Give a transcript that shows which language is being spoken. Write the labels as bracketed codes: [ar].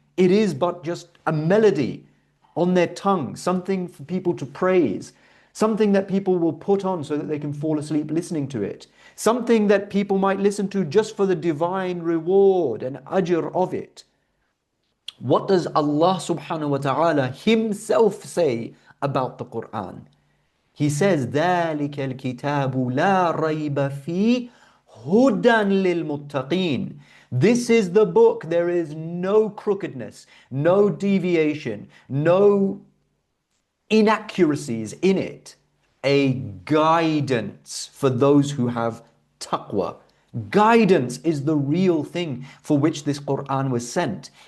[en] It is but just a melody on their tongue, something for people to praise, something that people will put on so that they can fall asleep listening to it, something that people might listen to just for the divine reward and ajr of it. What does Allah subhanahu wa ta'ala himself say about the Quran? He says, [ar] ذَلِكَ الْكِتَابُ لَا رَيْبَ فِيهِ هُدًى لِلْمُتَّقِينَ. [en] This is the book, there is no crookedness, no deviation, no inaccuracies in it. a guidance for those who have taqwa. Guidance is the real thing for which this Quran was sent.